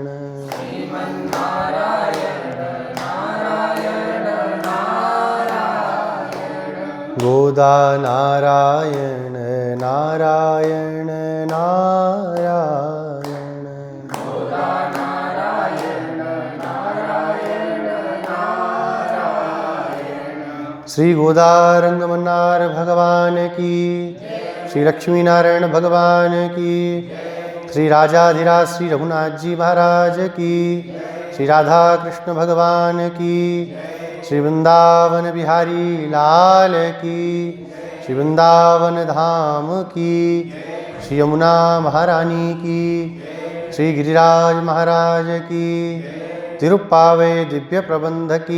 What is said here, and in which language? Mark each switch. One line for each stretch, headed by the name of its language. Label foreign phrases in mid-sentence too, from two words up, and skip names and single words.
Hindi: श्रीमन्नारायण नारायण नारायण गोदा नारायण नारायण नारायण गोदा नारायण नारायण नारायण श्री गोदारंगमन्नार भगवान की, श्री लक्ष्मी नारायण भगवान की, श्री राजाधिराज श्री रघुनाथ जी महाराज की, श्री राधा कृष्ण भगवान की, श्री वृंदावन बिहारी लाल की, श्री वृंदावन धाम की, श्री यमुना महारानी की, श्री गिरिराज महाराज की, तिरुप्पावे दिव्य प्रबंध की,